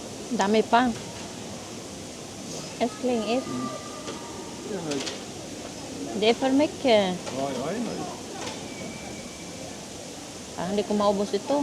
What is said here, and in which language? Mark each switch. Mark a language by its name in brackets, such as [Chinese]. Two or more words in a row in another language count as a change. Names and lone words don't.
[Filipino] Dami pa. [Swedish] Älskling, ät. Jag är nöjd. Det är för mycket. Ja, jag är nöjd. [Filipino] Hindi ko maubos ito.